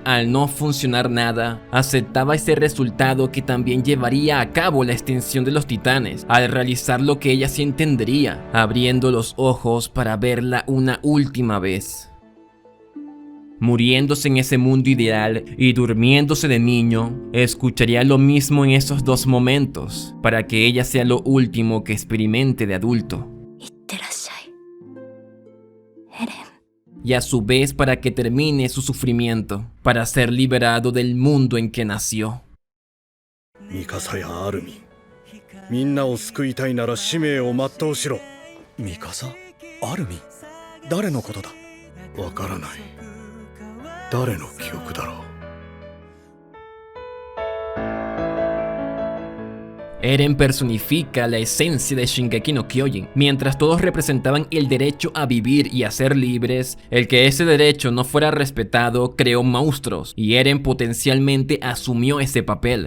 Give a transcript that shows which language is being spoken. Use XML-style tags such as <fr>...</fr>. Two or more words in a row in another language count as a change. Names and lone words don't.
<es>Al no funcionar nada, aceptaba ese resultado que también llevaría a cabo la extinción de los titanes, al realizar lo que ella sí entendería, abriendo los ojos para verla una última vez. Muriéndose en ese mundo ideal y durmiéndose de niño, escucharía lo mismo en esos dos momentos, para que ella sea lo último que experimente de adulto.</es> <ja>いってらっしゃい。エレン。</ja> <es>Y a su vez para que termine su sufrimiento, para ser liberado del mundo en que nació.</es> <ja>ミカサやアルミン、みんなを救いたいなら使命を全うしろ。ミカサ？アルミン？誰のことだ？わからない。誰の記憶だろう。</ja> <es>Eren personifica la esencia de Shingeki no Kyojin. Mientras todos representaban el derecho a vivir y a ser libres, el que ese derecho no fuera respetado creó monstruos, y Eren potencialmente asumió ese papel.</es>